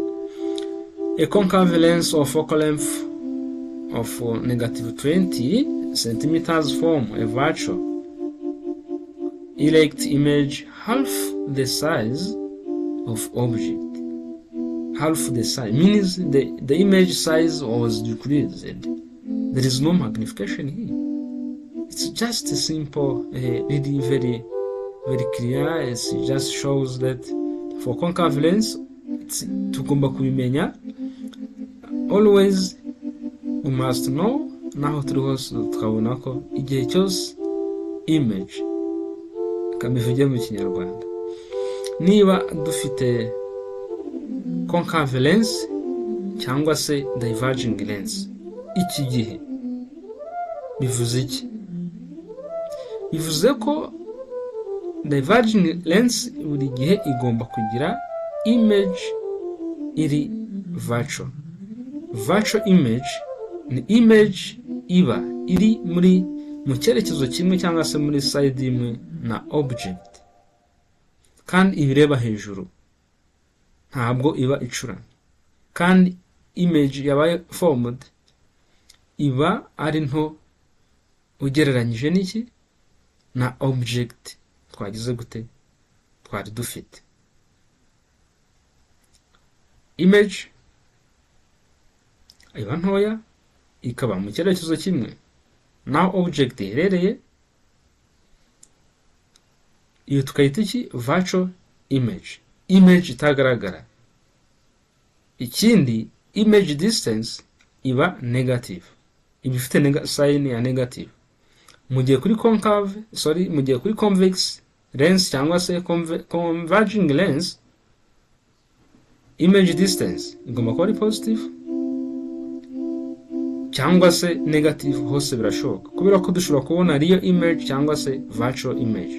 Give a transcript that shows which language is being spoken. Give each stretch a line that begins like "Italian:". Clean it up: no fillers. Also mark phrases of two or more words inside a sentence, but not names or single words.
English: A concave lens of focal length of -20 centimeters form a virtual erect image half the size of object. Half the size means the image size was decreased. There is no magnification here. It's just a simple, really very clear. It just shows that for concave lens,
Kinyarwanda: tugomba kubimenya.
English: Always we must know,
Kinyarwanda: naho turi hose tukabona ko igihe cyose image kamivuge mu Kinyarwanda niba dufite
English: concave lens
Kinyarwanda: cyangwa se
English: diverging lens.
Kinyarwanda: Iki gihe bivuze iki? Bivuze ko
English: diverging lens
Kinyarwanda: buri gihe igomba kugira image iri virtual.
English: Virtual image
Kinyarwanda: ni image iba iri mu cyerekezo kimwe cyangwa se muri side imwe na object, kandi ibireba hejuru, ntabwo iba icuramye. Kandi image yabaye formed iba ari nto ugereranyije n'iki? Na object twagize gute? Twari dufite. Image iba ntoya ikaba mu cyerekezo kimwe naho object iherereye, iyo tukayita iki?
English: Virtual image,
Kinyarwanda: image itagaragara. Ikindi,
English: image distance
Kinyarwanda: iba negative, iba ifite sign ya negative. Mu gihe kuri
English: convex lens
Kinyarwanda: cyangwa se
English: converging lens, image distance
Kinyarwanda: igomba kuba ari positive cyangwa se negative, hose birashoboka, kubera ko dushobora kubona
English: real image
Kinyarwanda: cyangwa se
English: virtual image.